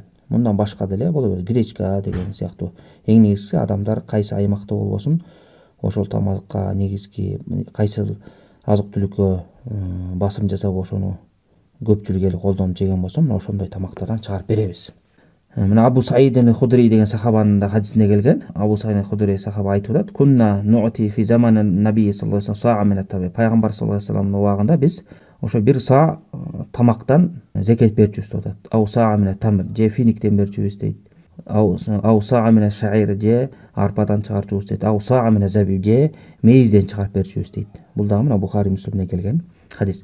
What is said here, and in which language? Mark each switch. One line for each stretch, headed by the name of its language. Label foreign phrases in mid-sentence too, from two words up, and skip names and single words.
Kyrgyz: Мындан башка деле боло берет, гречка деген сыяктуу. Эң негизгиси адамдар кайсы аймакта болбосун, ошол тамакка негизги кайсы азык-түлүккө басым жасап ошону көпчүлүк эл колдонуп жеген болсо, мына ошондой тамактардан чыгарып беребиз. Мына Абу Саид аль-Худри деген сахабанын да хадисинде келген. Абу Саид аль-Худри сахаба айтып атат:
Arabic: "كنا نعطي في زمان النبي صلى الله عليه وسلم صاعا من التمر."
Kyrgyz: Пайгамбар
Arabic: صلى الله عليه
Kyrgyz: вассаламдын убагында биз ошо бир саа тамактан зекет берчүбүз деп атат.
Arabic: أو صاعا من التمر,
Kyrgyz: же финиктен берчүбүз дейт.
Arabic: أو صاعا من الشعير,
Kyrgyz: же арпадан чыгарчубуз дейт.
Arabic: أو صاعا من زبيب,
Kyrgyz: же мейизден чыгарып берчүбүз дейт. Бул дагы мына Бухари Муслимде келген хадис.